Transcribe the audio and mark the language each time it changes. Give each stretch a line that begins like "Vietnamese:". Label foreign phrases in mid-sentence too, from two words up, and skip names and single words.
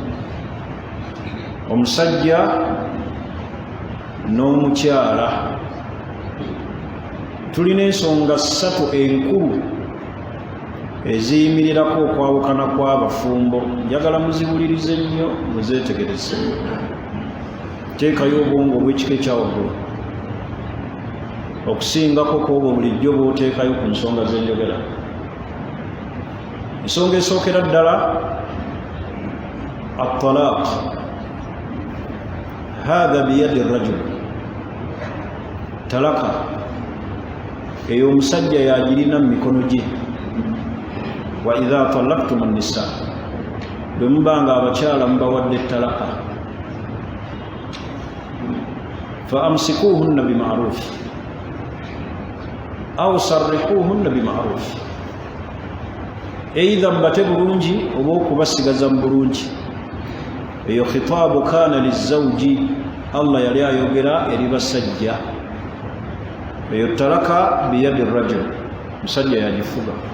Ganda: omusajja n'omukyala tulina ensonga 3 enkulu eziyimirirako okwawukana kw'abafumbo njagala muziwulirize nnyo muzeetegereze teekayo obwongo obw'ekika ekyawaggulu okusingako kwobwo bulijjo bw'oteekayo ku nsonga z'enjogera ensonga esookera ddala
Arabic: الطلاق هذا بيد رجل
Ganda: talaka eyo omusajja yagirina mu mikono gye
Arabic: وإذا طلقتم النساء
Ganda: bwe mubanga abakyala mubawadde talaka
Arabic: فأمسكوهن بمعروف أو سرحوهن بمعروف
Ganda: eidha mbate bulungi oba okubasigaza mu bulungi eyo
Arabic: خطاب كان للزوج
Ganda: Allah yali ayogera eri basajja eyo talaka
Arabic: بيد رجل
Ganda: musajja yagifuga